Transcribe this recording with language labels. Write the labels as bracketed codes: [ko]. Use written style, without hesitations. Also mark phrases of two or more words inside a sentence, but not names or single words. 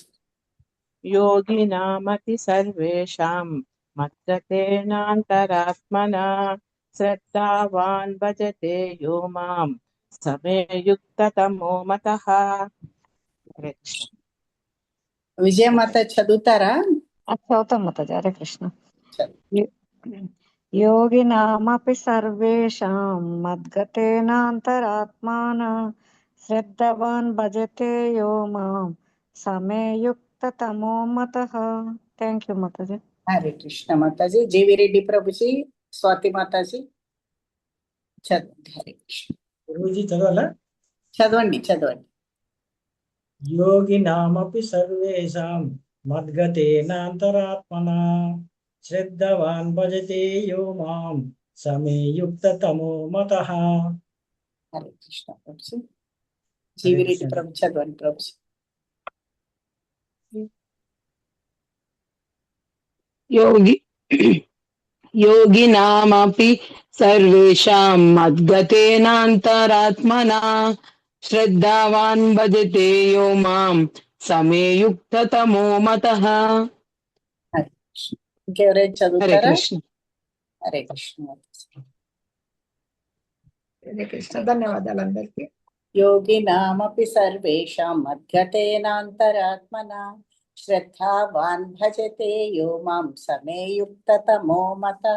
[sa] యోగినామపి సర్వేషాం మద్గతేనాంతరాత్మనా శ్రద్ధావాన్ భజతే యో మాం సమే యుక్తతమో మతః. हरे कृष्ण. [te] విజయమాత చదువుతారా? చదువుతాం మాతాజీ. [sa] हरे कृष्ण. योगिनामपि सर्वेषां मद्गतेनान्तरात्मान श्रद्धवान् भजते यो मां समे युक्ततमो मतः. [en] thank you [te] మాతాజీ. [sa] हरे कृष्ण [te] మాతాజీ. జీవి రెడ్డి ప్రభుజీ, స్వాతి మాతాజీ చదవండి. [sa] हरे कृष्ण. [te] గురూజీ చదవాలా? చదవండి చదవండి. [sa] యోగినామపి సర్వేషాం మద్గతేనాంతరాత్మనా శ్రద్ధవాన్ భజతే యో మాం సమే యుక్తతమో మతః. हरे कृष्ण [te] ప్రభుజీ. జీవి రెడ్డి ప్రభు చదవండి ప్రభుజీ. [sa] योगिनामपि सर्वेषां मद्गतेनान्तरात्मना श्रद्धावान् भजते यो मां समे युक्ततमो मतः. हरे कृष्ण. [te] ఇంకెవరైనా हरे చదువుతారా? कृष्ण. హరే కృష్ణ. [sa] हरे कृष्ण. [te] ధన్యవాదాలు అందరికీ. [sa] యోగినామపి సర్వేషాం మద్గతేనాంతరాత్మనా శ్రద్ధావాన్ భజతే యో మాం సమే యుక్తతమో మతః.